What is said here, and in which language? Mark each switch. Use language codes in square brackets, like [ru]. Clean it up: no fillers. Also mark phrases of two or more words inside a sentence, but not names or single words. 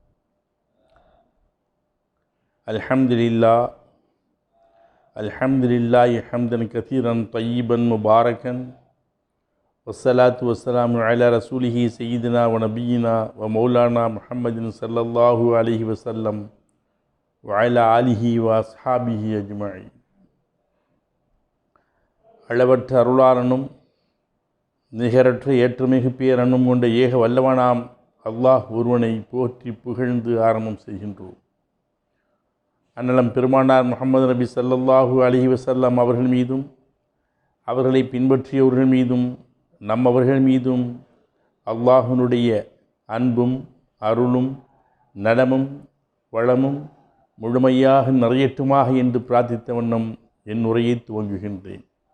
[ar] الحمد لله حمدا كثيرا طيبا مباركا والصلاة والسلام على رسوله سيدنا ونبينا ومولانا محمد صلى الله عليه وسلم وعلى آله وأصحابه أجمعين. [ta] அளவற்ற அருளாளனும் நிகரற்ற ஏற்றுமிகு பேரனும் கொண்ட ஏக வல்லவனாம் அல்லாஹ் ஒருவனை போற்றி புகழ்ந்து ஆரம்பம் செய்கின்றோம். அன்னலம் பெருமானார் முஹம்மது நபி [ar] صلى الله عليه وسلم [ta] அவர்கள் மீதும் அவர்களை பின்பற்றியவர்கள் மீதும் நம்மவர்கள் மீதும் அல்லாஹ்வினுடைய அன்பும் அருளும் நலமும் வளமும் முழுமையாக நிறையட்டுமாக என்று பிரார்த்தித்த வண்ணம் என் உரையை துவங்குகின்றேன்.